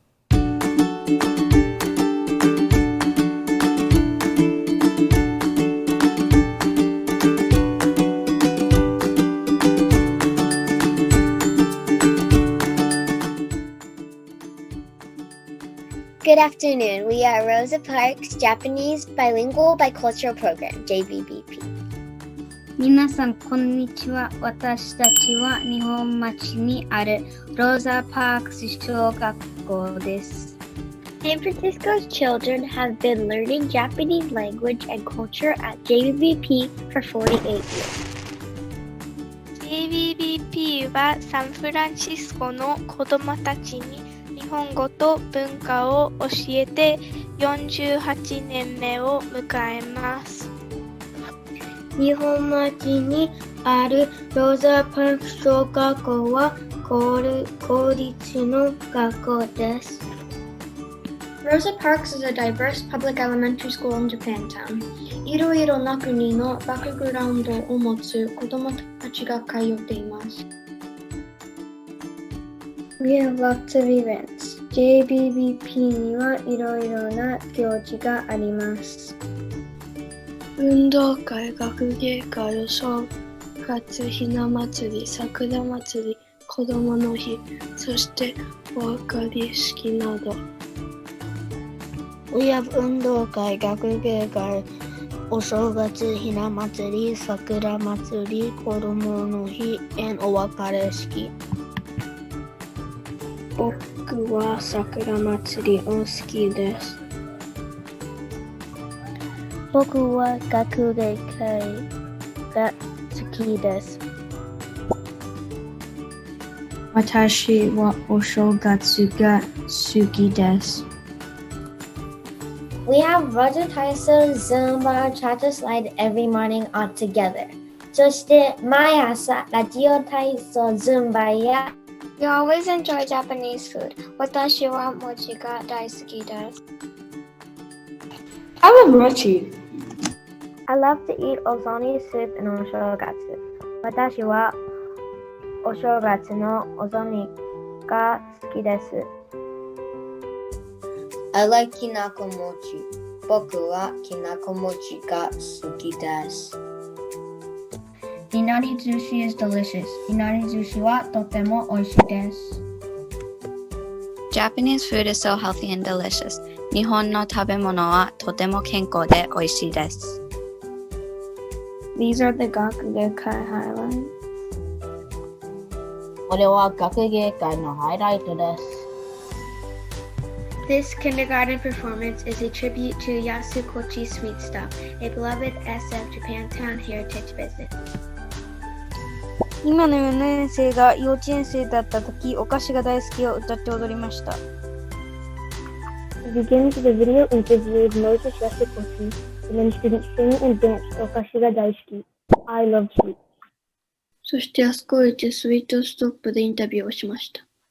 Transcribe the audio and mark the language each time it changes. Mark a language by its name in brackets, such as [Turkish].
[English] Good afternoon. We are Rosa Parks Japanese Bilingual Bicultural Program, JBBP. [Japanese] 皆さんこんにちは。私たちは日本町にあるローザパークス小学校です。 [English] San Francisco's children have been learning Japanese language and culture at JBBP for 48 years. [Japanese] JBBP はサンフランシスコの子どもたちに日本語と文化を教えて48年目を迎えます。日本町にあるローザパーク小学校は公立の学校です。 [English] Rosa Parks is a diverse public elementary school in Japantown. [Japanese] いろいろな国のバックグラウンドを持つ子どもたちが通っています。 [English] We have lots of events. [Japanese] JBBP にはいろいろな行事があります。運動会、学芸会、お正月、ひな祭り、桜祭り、子どもの日、そしてお別れ式など。 [English] We have 運動会、学芸会、お正月、ひな祭り、桜祭り、子どもの日、and お別れ式。 [Japanese] 僕は桜祭りを好きです。僕は学芸会が好きです。私はお正月が好きです。 [English] We have Roger Taiso, Zumba, Cha-Cha Slide every morning all together. [Japanese] そして毎朝ラジオ体操、Zumba や [English] We always enjoy Japanese food. [Japanese] 私は餅が大好きです。 [English] I love mochi. I love to eat ozoni soup in お正月。 [Japanese] 私はお正月のお雑煮が好きです。 [English] I like きなこ餅。 [Japanese] 僕はきなこ餅が好きです。いなり寿司 [English] is delicious. [Japanese] いなり寿司はとても美味しいです。 [English] Japanese food is so healthy and delicious. [Japanese] 日本の食べ物はとても健康で美味しいです。 [English] These are the 学芸会 highlights. [Japanese] これは学芸会のハイライトです。 [English] This kindergarten performance is a tribute to Yasukochi Sweet Stop, a beloved SF Japantown heritage visit. [Japanese] 今の4年生が幼稚園生だった時、お菓子が大好きを歌って踊りました。 [English] It begins with a video interview with Moses Yasukochi, and then students sing and dance [Japanese] お菓子が大好き [English] I love sweets. [Japanese] そして安子一スイートストップでインタビューをしました。